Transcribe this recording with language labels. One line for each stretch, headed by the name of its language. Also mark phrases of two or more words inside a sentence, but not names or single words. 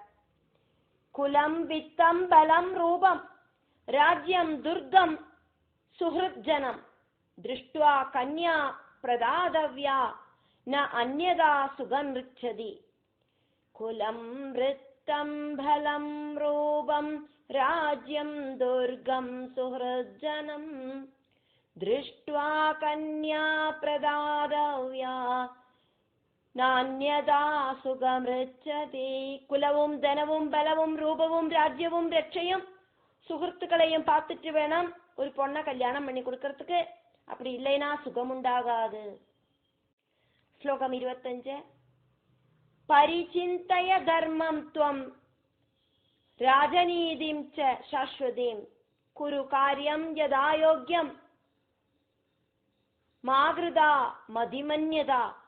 Sanskrit: குலம் வித்தம் பலம் ரூபம் ராஜ்யம் துர்கம் சுஹ்ருத் ஜனம் திருஷ்டுவா கன்யா பிரதாதவ்யா ந அந்யதா சுகம் ரிச்சதி. குலம் வித்தம் பலம் ரூபம் ராஜ்யம் துர்கம் சுஹ்ருத் ஜனம் திருஷ்டுவா கன்யா பிரதாதவ்யா നാന്യതാ സുഖമൃച്ഛതി.
Malayalam: കുലവും ധനവും ബലവും രൂപവും രാജ്യവും രക്ഷയും സുഹൃത്തുക്കളെയും
Tamil: பார்த்துட்டு வேணும் ஒரு பொண்ணை கல்யாணம் பண்ணி கொடுக்கறதுக்கு. அப்படி இல்லைனா சுகம் உண்டாகாது. ஸ்லோகம் 25.
Sanskrit: பரிசிந்தய தர்மம் த்வம் ராஜநீதிம் ச சாஸ்வதீம் குரு காரியம் யதாயோக்யம் மாகிருதா மதிமன்யதா.